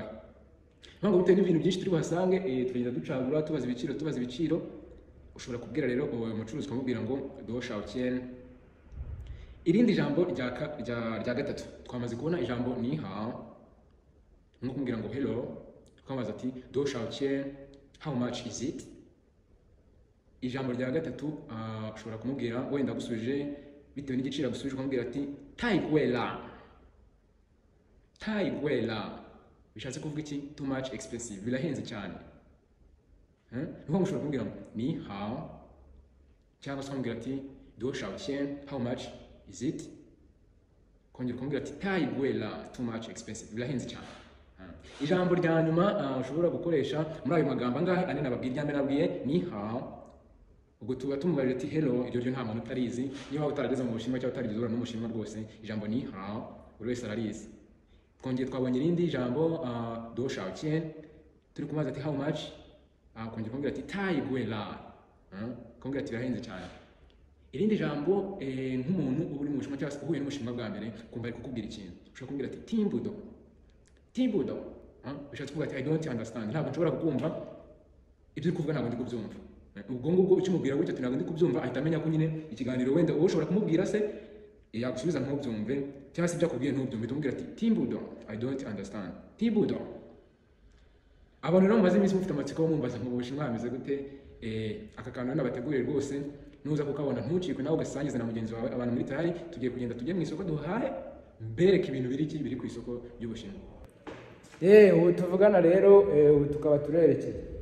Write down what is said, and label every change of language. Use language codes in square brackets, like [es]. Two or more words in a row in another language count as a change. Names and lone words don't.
[rw] Ntabwo bitewe n'ibintu byinshi turi buhasange tugenda ducagura tubaza ibiciro ushobora kubwira rero umucuruzi ukamubwira ngo [zh] 多少钱. [rw] Irindi jambo rya gatatu twamaze kubona ijambo [zh] 你好. [rw] Nko kumbwira ngo hello ukamubaza ati [zh] 多少钱 [en] how much is it. [rw] Ijambo rya gatatu ushobora kumubwira wenda gusubije bitewe n'igiciro gusubije ukamubwira ati taigwela bishatse kuvuga iki [en] too much expensive [rw] birahenze cyane. Nuko ushobora kumubwira ngo [zh] 你好 [rw] cyangwa se ukamubwira ati [zh] 多少钱 [en] how much is it [rw] kongera ukamubwira ati taigwela [en] too much expensive [rw] birahenze cyane. Ijambo rya nyuma ushobora gukoresha muri ayo magambo angahe ane nababwiye [zh] 你好. [rw] Ubwo tuba tumubajije ati hello iryo ryo nta muntu utarizi. Niba utarageze mu Bushinwa cyangwa utarigeze ura n'umushinwa rwose ijambo [zh] 你好 [rw] buri wese ararizi. Twongeye twabonye irindi jambo [zh] 多少钱 [rw] turi kumaza ati [en] how much [rw] kongera kumbwira ati taigwela kumbwira ati birahenze cyane. Irindi jambo nk'umuntu uri mu Bushinwa cyangwa se uhuye n'umushinwa bwa mbere kumva ari kukubwira ikintu ushobora kumbwira ati timbudo bishatse kuvuga ati [en] I don't understand [rw] ntabwo nshobora kukumva ibyo uri kuvuga ntabwo ndi kubyumva. Ubwo ngubwo ukimubwira gutyo ati ntabwo ndi kubyumva ahita amenya ko nyine ikiganiro wenda uwo ushobora kumubwira se yagusubiza ntubyumve cyangwa se ibyo akubwiye ntubyumve tumubwira ati timbudo [en] I don't understand [rw] timbudo. Abantu rero mumaze iminsi mufite amatsiko mumbaza mu Bushinwa hameze gute aka kantu nabateguriye rwose nuza kukabona ntucikwe nawe ugasangiza na mugenzi wawe. Abantu muri tayari tugiye kugenda tujye mu isoko duhahe mbereka ibintu biri ku isoko ry'Ubushinwa. Ubu tuvugana rero ubu tukaba turerekeye.